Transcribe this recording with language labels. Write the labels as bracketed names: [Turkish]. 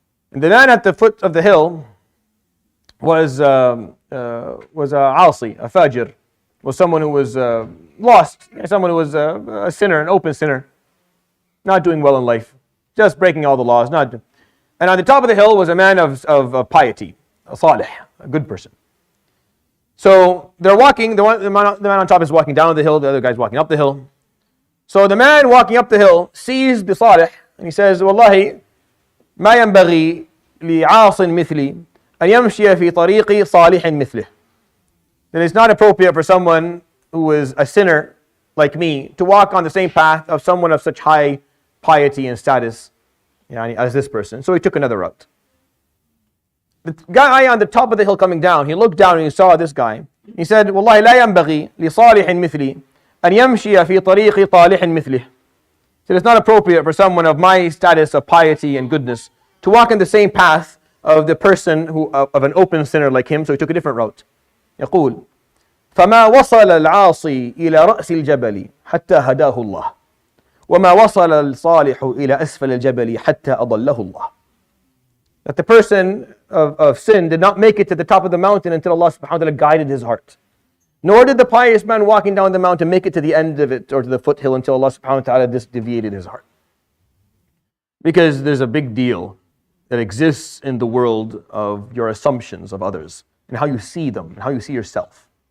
[English] And the man at the foot of the hill was a asi, a fajr, was someone who was lost, someone who was a sinner, an open sinner, not doing well in life, just breaking all the laws. And on the top of the hill was a man of piety, a salih, a good person. So they're walking, the man on top is walking down the hill, the other guy's walking up the hill. So the man walking up the hill sees the salih and he says, Wallahi, [Arabic] ما ينبغي لعاص مثلي أن يمشي في طريق صالح مثله. [English] That it's not appropriate for someone who is a sinner like me to walk on the same path of someone of such high piety and status as this person. So he took another route. The guy on the top of the hill coming down, he looked down and he saw this guy. He said, [Arabic] والله لا ينبغي لصالح مثلي أن يمشي في طريق طالح مثله. [English] So it's not appropriate for someone of my status of piety and goodness to walk in the same path of the person who of an open sinner like him. So he took a different route. [Arabic] يقول فما وصل العاصي إلى رأس الجبل حتى هداه الله وما وصل الصالح إلى أسفل الجبل حتى أضله الله. [English] That the person of sin did not make it to the top of the mountain until Allah subhanahu wa ta'ala guided his heart. Nor did the pious man walking down the mountain make it to the end of it or to the foothill until Allah subhanahu wa ta'ala deviated his heart. Because there's a big deal that exists in the world of your assumptions of others and how you see them and how you see yourself.